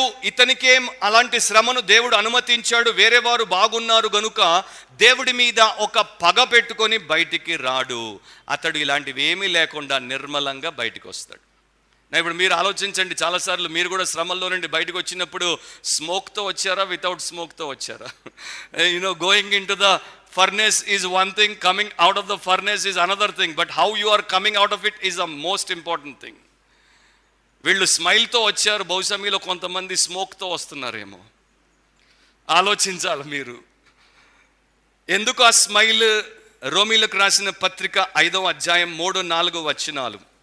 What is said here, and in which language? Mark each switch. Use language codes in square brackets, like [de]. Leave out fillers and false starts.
[te] ఇతనికేం అలాంటి శ్రమను దేవుడు అనుమతించాడు, వేరే వారు బాగున్నారు గనుక దేవుడి మీద ఒక పగ పెట్టుకొని బయటికి రాడు. అతడు ఇలాంటివి ఏమీ లేకుండా నిర్మలంగా బయటికి వస్తాడు. ఇప్పుడు మీరు ఆలోచించండి, చాలాసార్లు మీరు కూడా శ్రమల్లో నుండి బయటకు వచ్చినప్పుడు స్మోక్తో వచ్చారా, వితౌట్ స్మోక్తో వచ్చారా? [en] Going in to the furnace is one thing, coming out of the furnace is another thing, but how you are coming out of it is the most important thing. [te] వీళ్ళు స్మైల్తో వచ్చారు, బహుశా మీలో కొంతమంది స్మోక్తో వస్తున్నారేమో. ఆలోచించాలి మీరు. ఎందుకు ఆ స్మైల్? రోమీలకు రాసిన పత్రిక 5వ అధ్యాయం 3-4 వచనాలు.